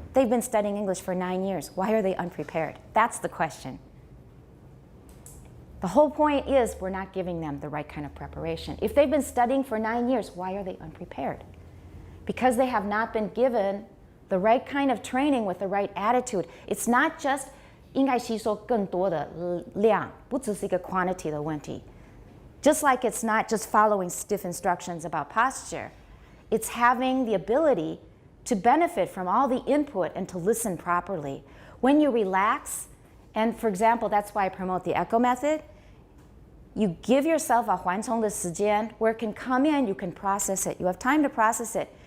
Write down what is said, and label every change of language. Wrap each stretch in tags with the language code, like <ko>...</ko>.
<en>They've been studying English for 9 years. Why are they unprepared? That's the question. The whole point is we're not giving them the right kind of preparation. If they've been studying for 9 years, why are they unprepared? Because they have not been given the right kind of training with the right attitude. It's not just</en> <zh>应该吸收更多的量，不只是一个 quantity 的问题。</zh> <en>Just like it's not just following stiff instructions about posture, it's having the ability to benefit from all the input and to listen properly. When you relax, and for example, that's why I promote the echo method, you give yourself a</en> <zh>缓冲的时间</zh> <en>where it can come in, you can process it. You have time to process it.</en>